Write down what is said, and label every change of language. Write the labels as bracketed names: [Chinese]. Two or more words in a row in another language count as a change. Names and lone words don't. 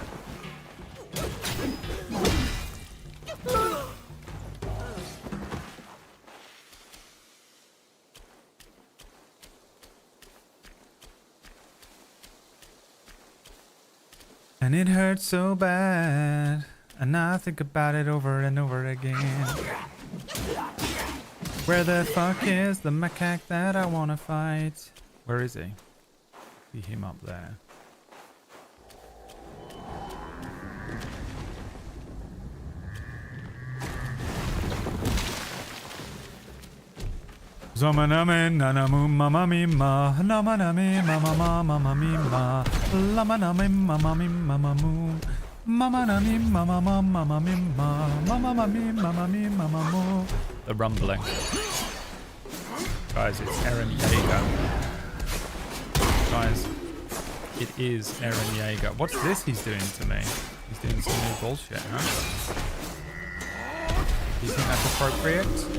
[English] it hurts so bad, and I think about it over and over again. Where the fuck is the macaque that I wanna fight? Where is he? See him up there. Zamaname nanamu mama mima namaname mama mama mima lamaname mama mama mu mama nami mama mama mima mama mama mama mu. The rumbling. Guys, it's Eren Yeager. Guys, it is Eren Yeager. What's this he's doing to me? He's doing some new bullshit, huh? Do you think that's appropriate?